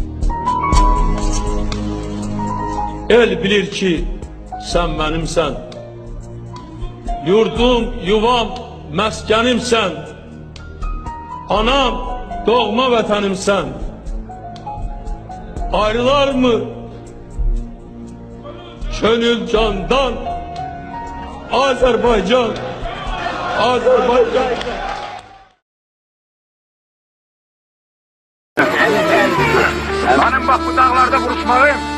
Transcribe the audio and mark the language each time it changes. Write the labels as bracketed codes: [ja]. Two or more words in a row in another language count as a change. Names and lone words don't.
[az] El bilir ki, sən mənimsən. Yurdum, yuvam, məskənimsən. Anam, doğma vətənimsən. [tr] Ayrılar mı gönül candan? Azerbaycan, Azerbaycan. Benim bak bu dağlarda vuruşmayım.